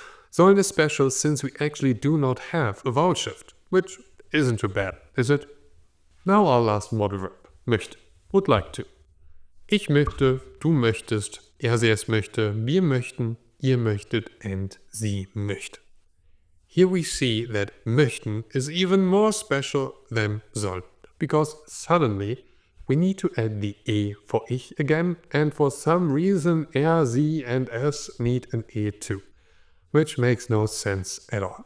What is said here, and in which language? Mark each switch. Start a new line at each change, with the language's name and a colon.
English: Sollen is special since we actually do not have a vowel shift, which isn't too bad, is it? Now our last modal verb, möchte, would like to.
German: Ich möchte, du möchtest, er, sie, es möchte, wir möchten, ihr möchtet, and sie möchte.
English: Here we see that möchten is even more special than sollen, because suddenly we need to add the e for ich again, and for some reason er, sie, and es need an e too, which makes no sense at all.